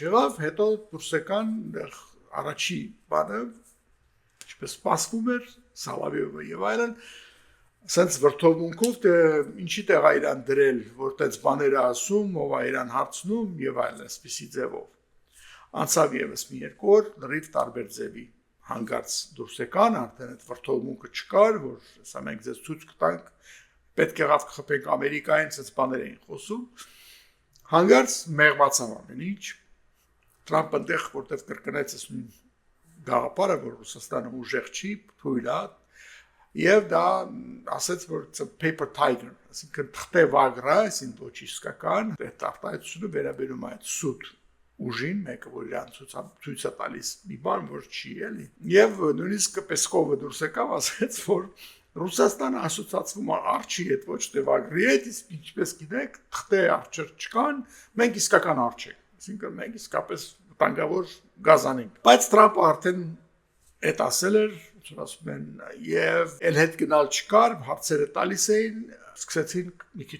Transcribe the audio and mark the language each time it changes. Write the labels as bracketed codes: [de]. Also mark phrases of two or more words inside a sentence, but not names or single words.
[hy] չեղավ, հետո դուրս եկան առաջի բանը, ինչպես սպասվում էր, Սալավիովը եւ այլն, Սենց վրթովմունքով թե ինչի տեղ է իրան դրել, որ տենց բաները ասում, ով է իրան հարցնում եւ այլն այսպիսի ձևով։ Անցավ եւս մի երկու օր, լրիվ տարբեր ձևի հանգարց դուրս եկան, արդեն այդ վրթովմունքը չկար, որ հեսա մենք ձեզ ցույց կտանք, պետք եղավ կխփենք Ամերիկային, ցած բաներ էին խոսում։ Հանգարց մեղմացավ ամեն ինչ։ Տրամպը դեղ որտեղ կրկնեց այս նույն գաղափարը, որ Ռուսաստանը ուժեղ չի, թույլ է Եվ դա ասեց, որ [en] it's a paper tiger, [hy] այսինքն թղթե վագրը, այսինքն ոչ իսկական, այդ արտահայտությունը վերաբերում է այդ սուտ ուժին, մեկը որ իրան ցույց է տալիս մի բան, որ չի էլի։ Եվ նույնիսկ Պեսկովը դուրս եկավ, ասեց, որ Ռուսաստանը ասոցացվում է արջի հետ, ոչ թե վագրի հետ, իսկ ինչպես գիտեք, թղթե արջեր չկան, մենք իսկական արջ ենք, այսինքն մենք իսկապես վտանգավոր գազան ենք։ Բայց Տրամպը արդեն այդ ասել էր ասում են եւ էլ հետ գնալ չկար, հարցերը տալիս էին, սկսեցին մի քիչ